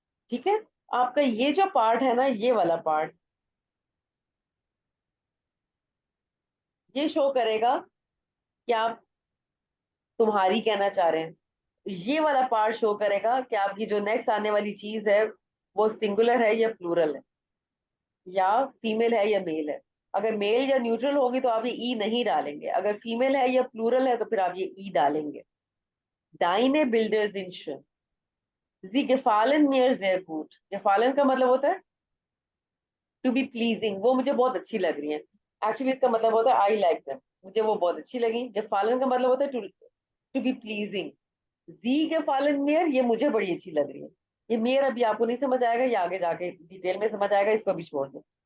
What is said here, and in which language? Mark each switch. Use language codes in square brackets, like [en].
[hi] ठीक है, आपका ये जो पार्ट है ना, ये वाला पार्ट, ये शो करेगा कि आप तुम्हारी कहना चाह रहे हैं। ये वाला पार्ट शो करेगा कि आपकी जो नेक्स्ट आने वाली चीज है वो सिंगुलर है या प्लूरल है, या फीमेल है या मेल है। अगर मेल या न्यूट्रल होगी तो आप ये ई नहीं डालेंगे, अगर फीमेल है या प्लूरल है तो फिर आप ये ई डालेंगे। [de] डाइने बिल्डर्स इन schön, sie gefallen mir sehr gut। [hi] gefallen का मतलब होता है टू बी प्लीजिंग, वो मुझे बहुत अच्छी लग रही है। एक्चुअली इसका मतलब होता है आई लाइक देम, मुझे वो बहुत अच्छी लगी। gefallen का मतलब होता है to be pleasing. Ji gefallen mir, ये मुझे बड़ी अच्छी लग रही है। ये मेयर अभी आपको नहीं समझ आएगा, ये आगे जाके डिटेल में समझ आएगा, इसको भी छोड़ दें।